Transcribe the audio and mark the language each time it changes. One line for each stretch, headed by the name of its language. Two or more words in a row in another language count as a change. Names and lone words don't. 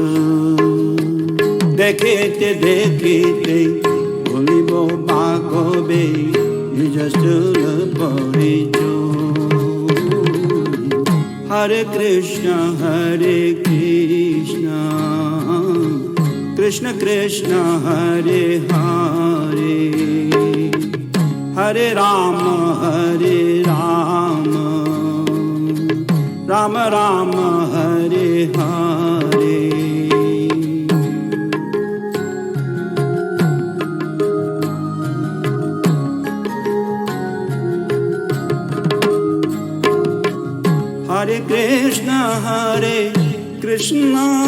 Bangla: দেখিতে দেখিতে বলিব বা কবে নিজ স্থূল পরিচয়।
Sanskrit: হরে কৃষ্ণ কৃষ্ণ কৃষ্ণ হরে হরে, হরে রাম রাম রাম হরে হরে। हरे कृष्ण, हरे कृष्ण,